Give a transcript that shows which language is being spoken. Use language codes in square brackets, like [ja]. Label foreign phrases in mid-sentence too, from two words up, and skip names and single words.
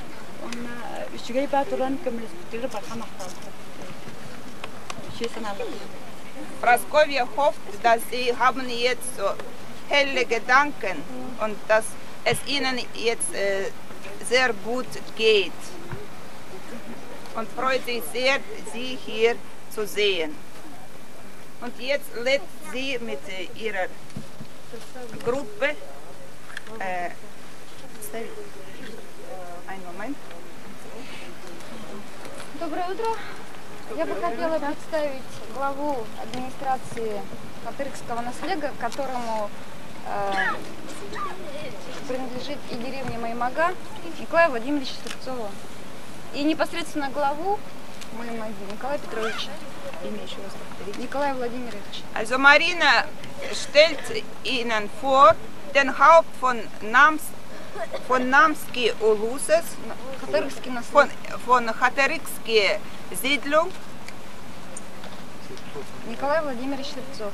[de] Praskovia hofft, dass sie haben jetzt so helle Gedanken und dass es ihnen jetzt sehr gut geht. Und freut sich sehr, sie hier zu sehen. Und jetzt lädt sie mit ihrer Gruppe, einen Moment. [ru] Доброе утро. Я бы хотела представить главу администрации Хатырского наследия, которому принадлежит и деревня Маймага, Николая Владимировича Слепцова. И непосредственно главу Маймаги Николая Петровича. Имя еще раз повторите. Николай Владимирович. [de] Also Marina stellt Ihnen vor den Haupt von Namski Uluses, [ru] Хатырский наследие. [de] von Хатырские Siedlung, [ru] Николай Владимирович Слепцов.